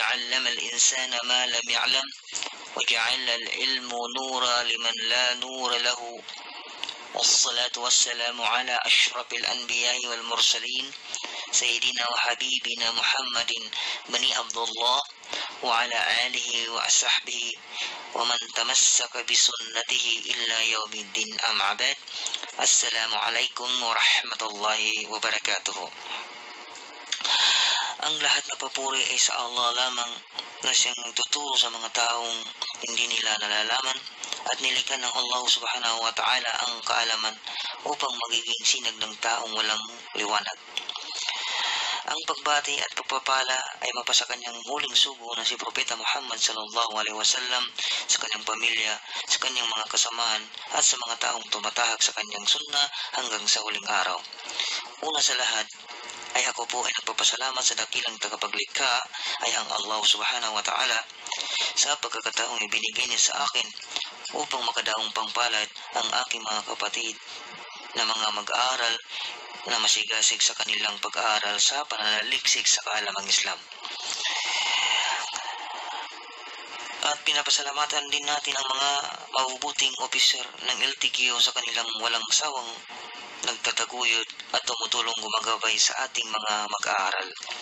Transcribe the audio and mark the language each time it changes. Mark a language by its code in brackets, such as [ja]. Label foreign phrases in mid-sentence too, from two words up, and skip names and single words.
[ar] علم الإنسان ما لم يعلم وجعل العلم نورا لمن لا نور له والصلاة والسلام على أشرف الأنبياء والمرسلين سيدنا وحبيبنا محمد بن عبد الله وعلى آله وصحبه ومن تمسك بسنته إلا يوم الدين أما بعد السلام عليكم ورحمة الله وبركاته. [tl] Ang lahat na papuri ay sa Allah lamang na siyang tuturo sa mga taong hindi nila nalalaman at nilikha ng Allah [ar] سبحانه وتعالى [tl] ang kaalaman upang magiging sinag ng taong walang liwanag. Ang pagbati at pagpapala ay mapasa kanyang huling sugo na si Propeta Muhammad [ar] صلى الله عليه وسلم [tl] sa kanyang pamilya, sa kanyang mga kasamaan at sa mga taong tumatahak sa kanyang sunna hanggang sa huling araw. Una sa lahat ay ako po ay nagpapasalamat sa dakilang tagapaglikha ay ang Allah [ar] سبحانه وتعالى [tl] sa pagkakataong ibinigay niya sa akin upang makadaong pangpalad ang aking mga kapatid na mga mag-aaral na masigasig sa kanilang pag-aaral sa pananaliksik sa kaalamang Islam. At pinapasalamatan din natin ang mga mabubuting opisyal ng LTQ sa kanilang walang sawang nagtataguyod at tumutulong gumagabay sa ating mga mag-aaral.